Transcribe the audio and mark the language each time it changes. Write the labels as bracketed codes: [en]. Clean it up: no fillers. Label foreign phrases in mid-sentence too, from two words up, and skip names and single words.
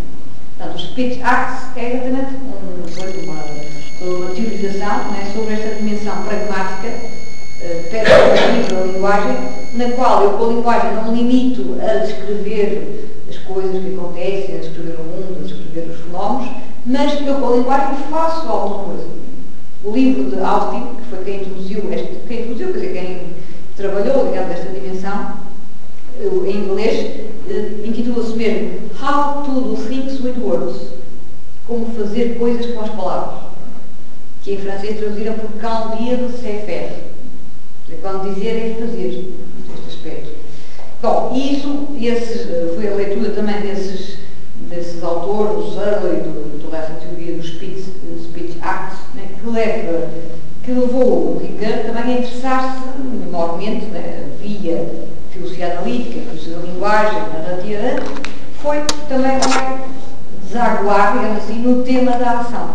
[pt] Portanto, o [en] speech acts [pt] é exatamente uma teorização, né, sobre esta dimensão pragmática, performativa da linguagem, na qual eu com a linguagem não me limito a descrever as coisas que acontecem, a descrever o mundo, a descrever os fenómenos, mas que eu com a linguagem faço alguma coisa. O livro de Austin, que foi quem introduziu, quer dizer, quem trabalhou, digamos, esta dimensão, em inglês, intitula-se mesmo [en] How to do things with words. [pt] Como fazer coisas com as palavras. que em francês traduziram por [fr] quand dire c'est faire. [pt] Quando dizer é fazer, neste aspecto. Bom, foi a leitura também desses autores, do Searle e toda essa teoria do [en] speech act, [pt] né, que levou o Ricoeur também a interessar-se enormemente, né, via filosofia analítica, filosofia da linguagem, narrativa, foi também desaguar, digamos assim, no tema da ação.